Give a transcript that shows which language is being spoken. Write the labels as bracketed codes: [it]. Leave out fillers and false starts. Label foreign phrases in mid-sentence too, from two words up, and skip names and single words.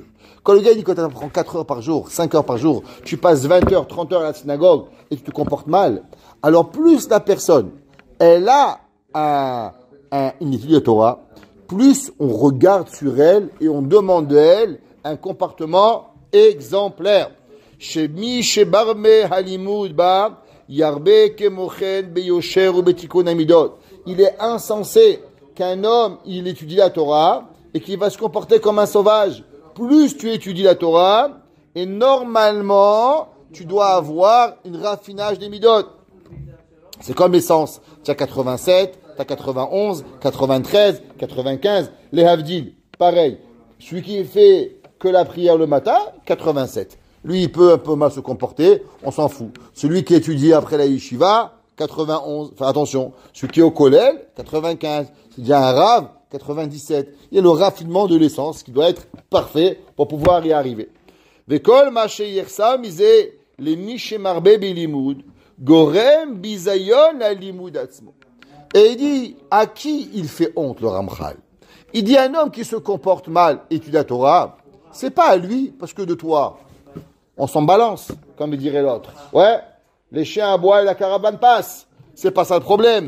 [fr] Quand le gars dit que tu apprends 4 heures par jour, 5 heures par jour, tu passes 20 heures, 30 heures à la synagogue et tu te comportes mal, alors plus la personne, elle a une étude de Torah, plus on regarde sur elle et on demande d'elle un comportement exemplaire. [he] שמי שמרבה הלימוד בה ירבה כמו כן ביושר ו בתיקון המידות. [fr] Il est insensé qu'un homme, il étudie la Torah et qu'il va se comporter comme un sauvage. Plus tu étudies la Torah, et normalement, tu dois avoir un raffinage des midot. C'est comme l'essence. Tu as 87, tu as 91, 93, 95. Les havdil, pareil. Celui qui fait que la prière le matin, 87. Lui, il peut un peu mal se comporter, on s'en fout. Celui qui étudie après la yeshiva, 91. Enfin, attention. Celui qui est au kollel, 95. C'est déjà un rave, 97. Il y a le raffinement de l'essence qui doit être parfait pour pouvoir y arriver. [he] וכל מה ירשה מי סלס מי שמרבה בלימוד גורם בזיון הלימוד עצמו. [fr] Et il dit à qui il fait honte le Ramchal. Il dit un homme qui se comporte mal étudie la Torah, c'est pas à lui parce que de toi on s'en balance comme dirait l'autre. Ouais, les chiens aboient et la caravane passe. C'est pas ça le problème.